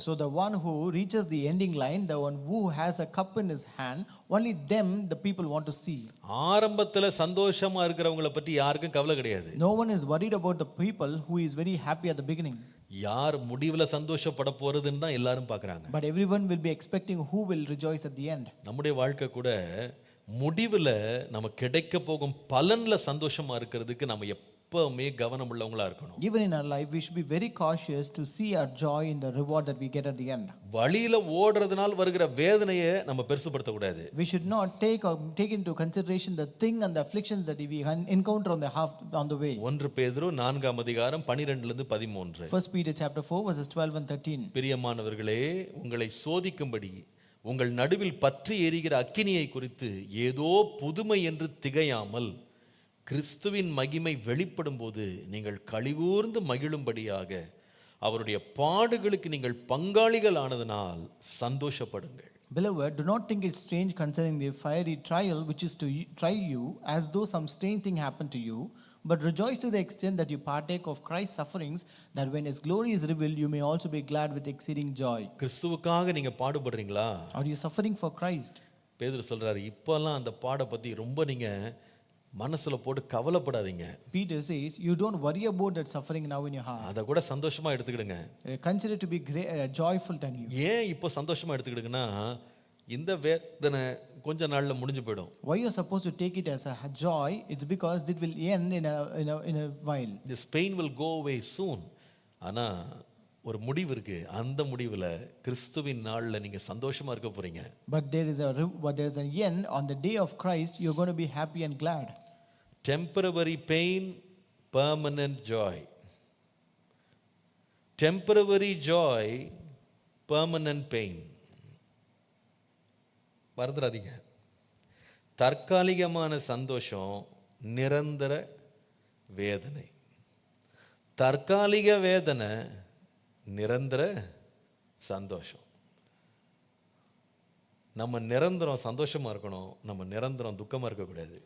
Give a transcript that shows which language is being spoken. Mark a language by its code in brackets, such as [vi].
[en] So the one who reaches the ending line, the one who has a cup in his hand, only them the people want to see. [ta] ஆரம்பத்துல சந்தோஷமா இருக்கிறவங்கள பத்தி யாருக்கும் கவலை கிடையாது. [en] No one is worried about the people who is very happy at the beginning. [ta] யார் முடிவுல சந்தோஷப்பட போறதுன்னு தான் எல்லாரும் பார்க்கறாங்க. [en] But everyone will be expecting who will rejoice at the end. [ta] நம்முடைய வாழ்க்கை கூட முடிவுல நமக்கு கிடைக்க போகும் பலன்ல சந்தோஷமா இருக்கிறதுக்கு நம்ம எப்பவுமே கவனம் உள்ளவங்களா இருக்கணும். [en] Even in our life, we should be very cautious to see our joy in the reward that we get at the end. [ta] வழியில ஓடுறதுனால வருகிற வேதனையை நம்ம பெருசுபடுத்த கூடாது. [en] We should not take into consideration the thing and the afflictions that we encounter on the way. [ta] 1 பேதுரு 4 அதிகாரம் 12 லிருந்து 13. [en] 1 Peter chapter 4 verses 12 and 13. [ta] பிரியமானவர்களே, உங்களை சோதிக்கும்படி உங்கள் நடுவில் பற்றி எரிகிற அக்கினியை குறித்து ஏதோ புதுமை என்று திகையாமல், கிறிஸ்துவின் மகிமை வெளிப்படும் போது நீங்கள் களிகூர்ந்து மகிழும்படியாக அவருடைய பாடுகளுக்கு நீங்கள் பங்காளிகள் ஆனதனால் சந்தோஷப்படுங்கள். [en] Beloved, do not think it strange concerning the fiery trial which is to try you, as though some strange thing happened to you, but rejoice to the extent that you partake of Christ's sufferings, that when his glory is revealed, you may also be glad with exceeding joy. [ta] கிறிஸ்துவுக்காக நீங்க பாடுபடுறீங்களா? [en] Are you suffering for Christ? [ta] பேதுரு சொல்றாரு, இப்போல்லாம் அந்த பாட பத்தி ரொம்ப நீங்க மனசுல போட்டு கவலைப்படாதீங்க. [en] Peter says, you don't worry about that suffering now in your heart. [ta] அத கூட சந்தோஷமா எடுத்துக்கிடுங்க. [en] Consider to be joyful to you. [ta] ஏன் இப்போ சந்தோஷமா எடுத்துக்கிடுங்கன்னா, இந்த வேதனை கொஞ்ச நாள்ல முடிஞ்சு போய்டும். [en] Why you are supposed to take it as a joy? It's because it will end in a while. This pain will go away soon. [ta] ஆனா ஒரு முடிவு இருக்கு. அந்த முடிவில் கிறிஸ்துவின் நாளில் நீங்க சந்தோஷமா இருக்க போறீங்க. [en] But there is an end. On the day of Christ, you're going to be happy and glad. Temporary pain, permanent joy. Temporary joy, permanent pain. [ta] மறந்துடாதீங்க. தற்காலிகமான சந்தோஷம், நிரந்தர வேதனை. தற்காலிக வேதனை, நிரந்தர சந்தோஷம். நம்ம நிரந்தரம் சந்தோஷமா இருக்கணும், நம்ம நிரந்தரம் துக்கமா இருக்கக்கூடாது.